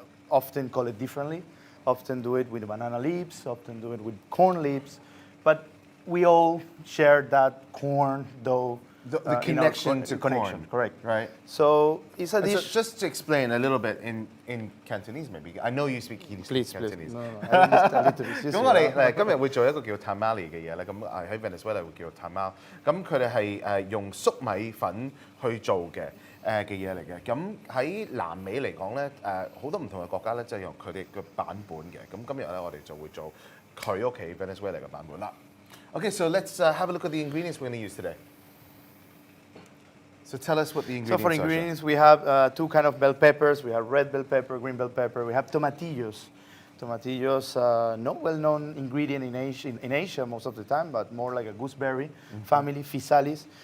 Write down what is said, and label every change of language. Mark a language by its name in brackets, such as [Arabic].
[English] Often call it differently. Often do it with banana leaves, often do it with corn leaves. But we all share that corn dough. The connection to corn. Correct. Right. So it's a dish. So just to explain a little bit in Cantonese maybe. I know you speak Cantonese. Please. No, I understand a little bit. [Chinese] 咁我哋今日會做一個叫 tamale 嘅嘢咧，咁喺 Venezuela 會叫 tamal。咁佢哋係用粟米粉去做嘅嘢嚟嘅。咁喺南美嚟講咧，好多唔同嘅國家咧，就係用佢哋嘅版本嘅。咁今日咧，我哋就會做佢屋企 Venezuela 嘅版本啦。 [English] Okay, so let's have a look at the ingredients we're going to use today. So tell us what the ingredients are. So for ingredients, we have two kind of bell peppers. We have red bell pepper, green bell pepper. We have tomatillos. Tomatillos, not well-known ingredient in Asia most of the time, but more like a gooseberry family, physalis.